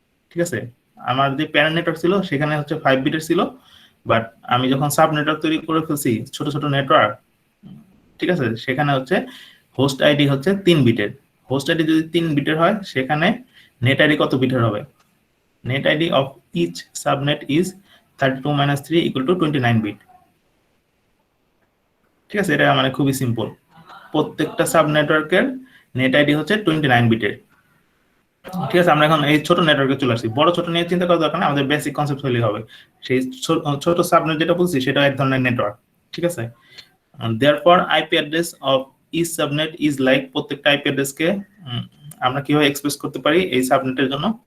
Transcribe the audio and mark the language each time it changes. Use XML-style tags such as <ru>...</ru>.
<bn>ঠিক আছে, আমার যে প্যারেন্ট নেটওয়ার্ক ছিল সেখানে হচ্ছে 5 বিটের ছিল, বাট আমি যখন সাব নেটওয়ার্ক তৈরি করে ফেলছি ছোট ছোট নেটওয়ার্ক, ঠিক আছে, সেখানে হচ্ছে হোস্ট আইডি হচ্ছে 3 বিটের। হোস্ট আইডি যদি 3 বিটের হয়, সেখানে নেট আইডি কত বিটের হবে?</bn> <en>Net ID of each subnet is 32 - 3 = 29 bit.</en> <bn>ঠিক আছে, এটা মানে খুবই সিম্পল। প্রত্যেকটা সাব নেটওয়ার্কের নেট আইডি হচ্ছে 29 বিটের। ঠিক আছে, আমরা এখন এই ছোট নেটওয়ার্কে চলে আসছি। বড় ছোট নিয়ে চিন্তা করার দরকার নেই, আমাদের বেসিক কনসেপ্ট হলেই হবে। সেই ছোট সাবনেট যেটা বলছি সেটা এক ধরনের নেটওয়ার্ক। ঠিক আছে,</bn> <en>therefore IP address of each subnet is like,</en> <bn>প্রত্যেকটা আইপি অ্যাড্রেসকে আমরা কিভাবে এক্সপ্রেস করতে পারি এই সাবনেটের জন্য?</bn>